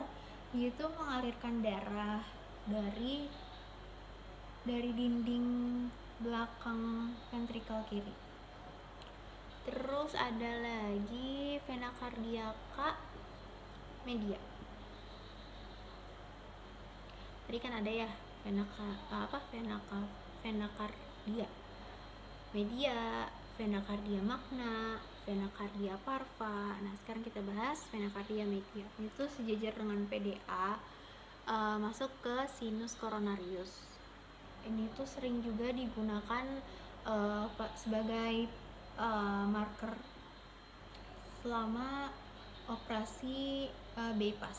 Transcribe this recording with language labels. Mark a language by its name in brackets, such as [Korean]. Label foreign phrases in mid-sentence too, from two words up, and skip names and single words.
[Indonesian] Dia itu mengalirkan darah dari dinding belakang ventricle kiri. Terus ada lagi [Latin] vena cardiaca media. [Indonesian] Tadi kan ada ya [Latin] vena cardia media, vena cardia magna, vena cardia parva. [Indonesian] Nah, sekarang kita bahas [Latin] vena cardia media. [Indonesian] Itu sejajar dengan PDA masuk ke [Latin] sinus coronarius. [Indonesian] Ini tuh sering juga digunakan sebagai marker selama operasi bypass.